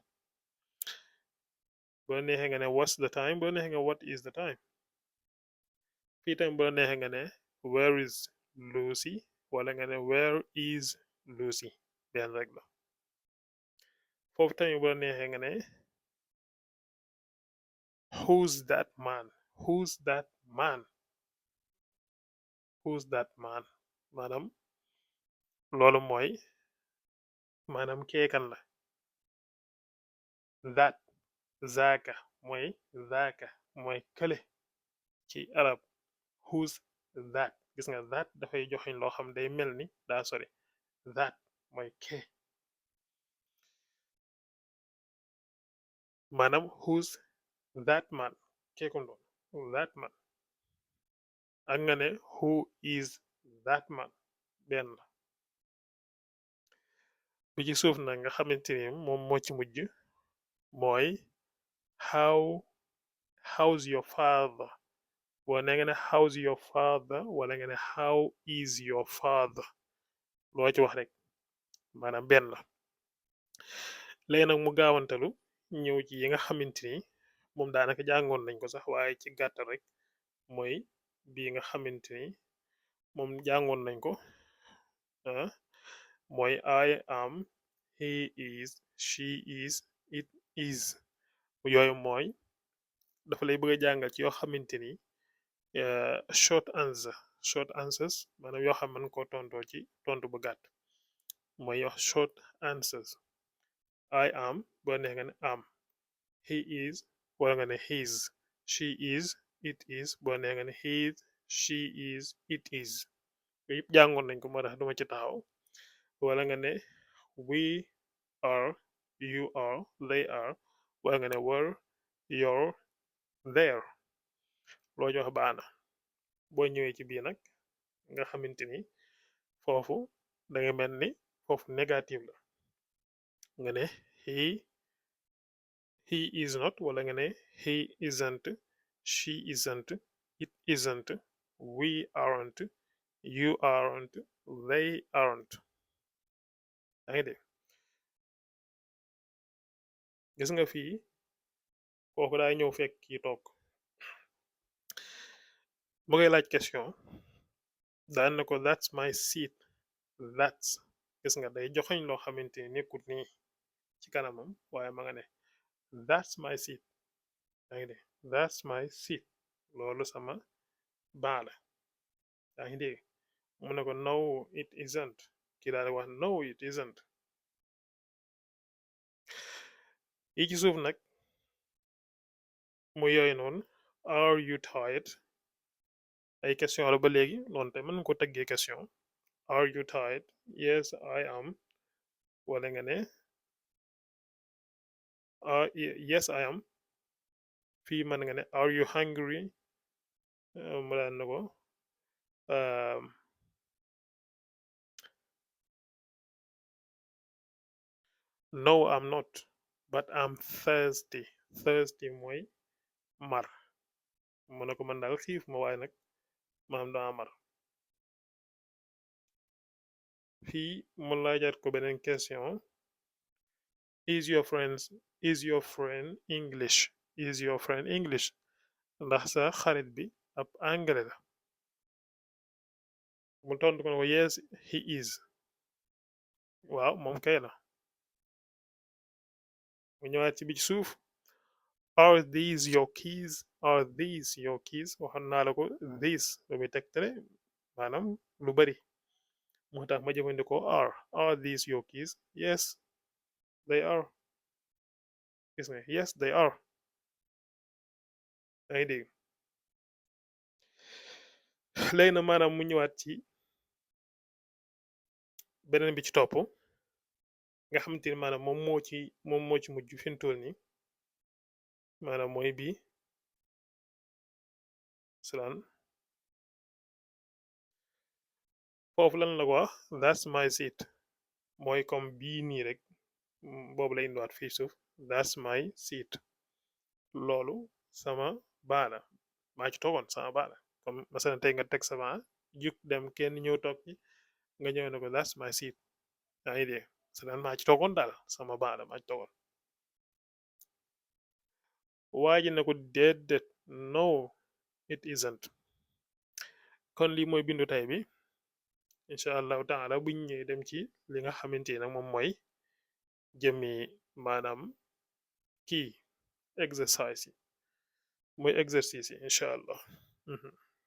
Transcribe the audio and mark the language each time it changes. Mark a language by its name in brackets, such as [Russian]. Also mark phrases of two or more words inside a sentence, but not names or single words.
[Wolof] bu la neexee nga ne [English] what's the time [Wolof] bu la neexee nga [English] what is the time. [Wolof] fii tamit bu la neexee nga ne [English] where is Lucy [Wolof] wala nga ne [English] where is Lucy [Wolof] benn rek la. foofu tamit bu la neexee nga ne [English] who's that man who's that man who's that man [Wolof] maanaam loolu mooy maanaam keekan la. that zaaka mooy zaaka mooy kële ci arab. [English] who's that [Wolof] gis nga that dafay joxeñ loo xam day mel ni daa sori. that mooy ke maanaam [English] who's that man [Wolof] keeku doon [English] that man [Wolof] ak nga ne [English] who is that man [Wolof] benn la. bi ci suuf nag nga xamante ni moom moo ci mujj mooy [English] how how's your father [Wolof] boo ne nga ne [English] how's your father [Wolof] wala nga ne [English] how is your father [Wolof] loo ci wax rek maanaam benn la. léegi nag mu gaawantalu ñëw ci yi nga xamante ni moom daanaka jàngoon nañ ko sax waaye ci gàttal rek mooy bii nga xamante ni moom jàngoon nañ ko mooy [English] I am, he is, she is, it is. [Wolof] yooyu mooy dafa lay bëgg a jàngal ci yoo xamante ni [English] short answers [Wolof] maanaam yoo xam mën koo tontoo ci tontu bu gàtt mooy wax [English] short answers. I am [Wolof] boo neex nga ne am. [English] He is [Wolof] wala nga ne his. [English] She is, it is [Wolof] boo neex nga ne [English] his, she is, it is. [Wolof] yooyu yëpp jàngoon nañ ko moo tax duma ci taxaw. wala nga ne [English] we are, you are, they are [Wolof] wala nga ne [English] were, you're, there. [Wolof] loo jox baana boo ñëwee ci bii nag nga xamante ni foofu da nga mel ni foofu négatif la nga ne [English] he is not [Wolof] wala nga ne [English] he isn't, she isn't, it isn't, we aren't, you aren't, they aren't. [Wolof] yaa ngi dégg gis nga fii foofu daa ñëw fekk kii toog bu ngay laaj question daan na ko [English] that's my seat. [Wolof] that's gis nga day joxeñ loo xamante ni nekkut nii ci kanamam waaye ma nga ne [English] that's my seat. [Wolof] yaa ngi dégg [English] that's my seat [Wolof] loolu sama baa la. yaa ngi dégg mu ne ko [English] no it isn't [Wolof] kii daal di wax [English] no it isn't. [Wolof] yi ci suuf nag mu yooyu noonu [English] are you tired [Wolof] ay question la ba léegi noonu te mën ko tëggee question. [English] are you tired yes I am [Wolof] wala nga ne [English] yes I am. [Wolof] fii mën nga ne [English] are you hungry [Wolof] mu daan na ko [English] no I'm not but I'm thirsty. [Wolof] thirsty mooy mar mu ne ko man daal xiif ma waaye nag maanaam dama mar. fii mu laajaat ko beneen question [English] is your friend English. is your friend English [Wolof] ndax sa xarit bi ab anglais la mu tontu ko ne ko [English] yes he is. [Wolof] waaw moom kay la. mu ñëwaat ci bi ci suuf [English] are these your keys. are these your keys [Wolof] waxoon naa la ko these lu muy tegtale maanaam lu bari moo tax ma jëfandikoo [English] are these your keys yes they are. [Wolof] gis nga [English] yes they are. [Wolof] yaa ngi dégg léegi na maanaam mu ñëwaat ci beneen bi ci topp nga xamante ni maanaam moom moo ci mujj fi mu toll nii maanaam mooy bii salaan foofu lan la ko wax [English] that's my seat [Wolof] mooy comme bii nii rek boobu la indiwaat fii suuf [English] that's my seat [Wolof] loolu sama baala maa ci toogoon sama baala comme masalan tey nga teg sama juk dem kenn ñëw toog ci nga ñëw ne ko [English] that's my seat. [Wolof] yaa ngi dégg masalan maa ci toogoon daal sama baala maa ci toogoon. waa ji ne ko déedéet [English] no it isn't. [Wolof] kon lii mooy bindu tay bi [Arabic] إن شاء الله تعالى [Wolof] buñ ñëwee dem ci li nga xamante ne moom mooy jëmmi maanaam kii exercice yi muy exercice yi [Arabic] إن شاء الله.